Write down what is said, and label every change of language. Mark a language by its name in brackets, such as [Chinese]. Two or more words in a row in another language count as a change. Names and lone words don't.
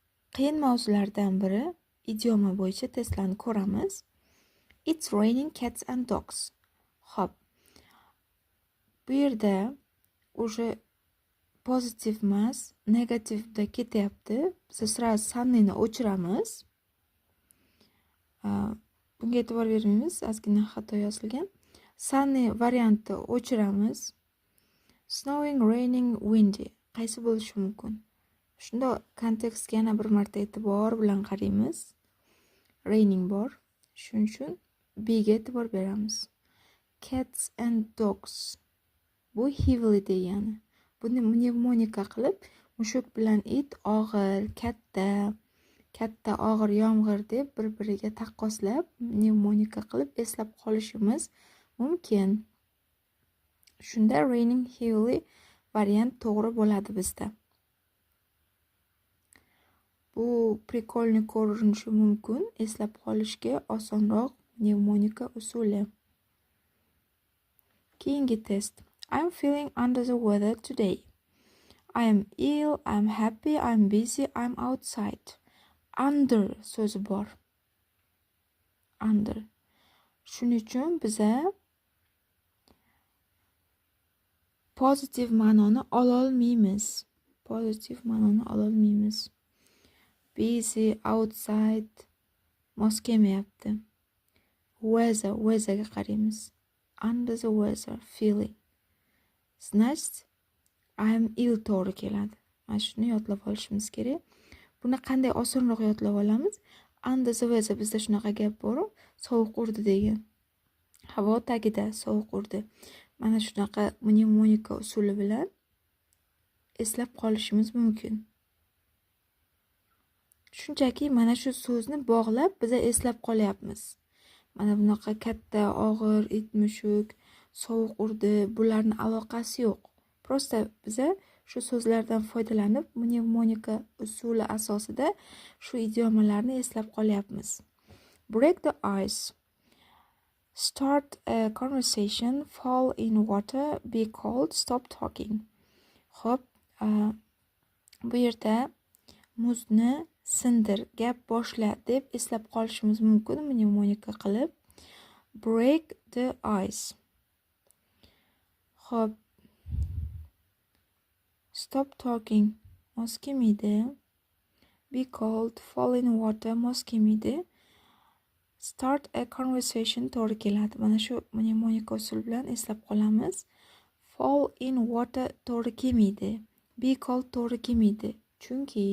[Uzbek] qiyin mavzulardan biri idioma bo'yicha testlarni ko'ramiz. [English] It's raining cats and dogs. [Uzbek] Xo'p. Bu yerda o'sha pozitiv emas, negativda ketyapti. Biz sразу sunnyni o'chiramiz. Bunga e'tibor bermaymiz, ozgina xato yozilgan. Sunny variantni o'chiramiz. [English] Snowing, raining, windy. [Uzbek] Qaysi bo'lishi mumkin? Shunda kontekstga yana bir marta e'tibor bilan qaraymiz. Raining bor. Shuning uchun B ga e'tibor beramiz. [English] Cats and dogs. [Uzbek] Bu heavily degani. Buni mnemonika qilib, mushuk bilan it og'ir, katta og'ir yomg'ir deb bir-biriga taqqoslab, mnemonika qilib eslab qolishimiz mumkin. Shunda [English] raining heavily [Uzbek] variant to'g'ri bo'ladi bizda. Bu prikolni ko'rinishi mumkin, eslab qolishga osonroq mnemonika usuli. Keyingi test. [English] I'm feeling under the weather today. I am ill, I'm happy, I'm busy, I'm outside. [Uzbek] Under so'zi bor. Under. Shuning uchun biza pozitiv ma'noni ololmaymiz. [English] Busy, outside [Uzbek] mos kelmayapti. Weatherga qaraymiz. [English] Under the weather, feeling. Значит, I am ill [Uzbek] to'g'ri keladi. Mana shuni yodlab olishimiz kerak. Buni qanday osonroq yodlab olamiz? [English] Under the weather [Uzbek] bizda shunaqa gap bor, sovuq urdi degan. Havo tagida sovuq urdi. Mana shunaqa mnemonika usuli bilan eslab qolishimiz mumkin. Shunchaki mana shu so'zni bog'lab biza eslab qolyapmiz. Mana bunaqa katta, og'ir, it, mushuk, sovuq urdi, bularning aloqasi yo'q. Prosta biza shu so'zlardan foydalanib, mnemonika usuli asosida shu idiomalarni eslab qolyapmiz. [English] Break the ice. Start a conversation, fall in water, be cold, stop talking. [Uzbek] Xo'p, bu yerda muzni sindir, gap boshla deb eslab qolishimiz mumkin mnemonika qilib. [English] Break the ice. Xo'p. Stop talking. [Uzbek] Mos kelmaydi. [English] Be cold, fall in water [Uzbek] mos kelmaydi. [English] Start a conversation [Uzbek] to'g'ri keladi. Mana shu mnemonika usuli bilan eslab qolamiz. [English] Fall in water [Uzbek] to'g'ri kelmaydi. [English] Be cold [Uzbek] to'g'ri kelmaydi. Chunki